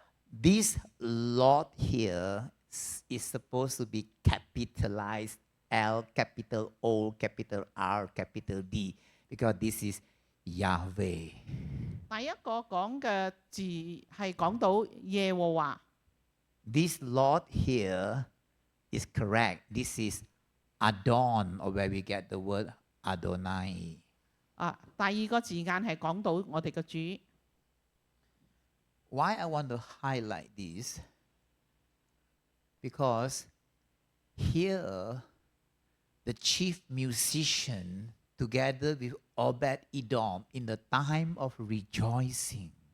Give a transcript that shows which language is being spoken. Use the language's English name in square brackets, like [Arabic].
[English] this Lord here is supposed to be capitalized L, capital O, capital R, capital D, because this is Yahweh. [Cantonese] 第一個講嘅字係講到耶和華。 [English] This Lord here is correct. This is Adon, or where we get the word Adonai. [Cantonese] 第二個字眼係講到我哋嘅主。 [English] Why I want to highlight this? Because here, the chief musician, together with Obed Edom, in the time of rejoicing,